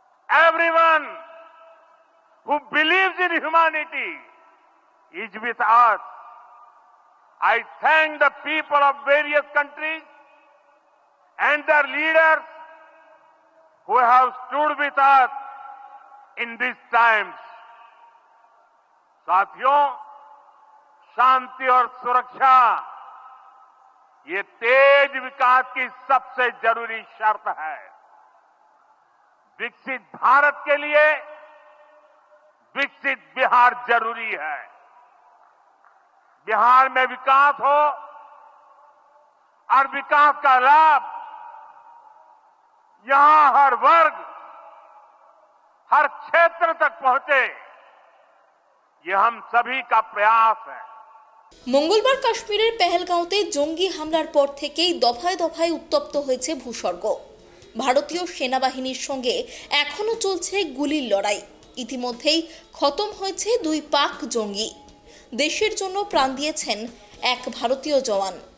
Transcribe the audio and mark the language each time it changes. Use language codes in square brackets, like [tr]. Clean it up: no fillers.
[en] Everyone who believes in humanity is with us. I thank the people of various countries and their leaders who have stood with us in these times. [hi] साथियों, शांति और सुरक्षा ये तेज विकास की सबसे जरूरी शर्त है। विकसित भारत के लिए विकसित बिहार जरूरी है। बिहार में विकास हो और विकास का लाभ यहां हर वर्ग, हर क्षेत्र तक पहुंचे, ये हम सभी का प्रयास है। [bn] মঙ্গলবার কাশ্মীরের পেহেলগাঁওতে জঙ্গি হামলার পর থেকেই দফায় দফায় উত্তপ্ত হয়েছে ভূস্বর্গ। ভারতীয় সেনাবাহিনীর সঙ্গে এখনও চলছে গুলির লড়াই। ইতিমধ্যেই খতম হয়েছে 2 পাক জঙ্গি। দেশের জন্য প্রাণ দিয়েছেন এক ভারতীয় জওয়ান।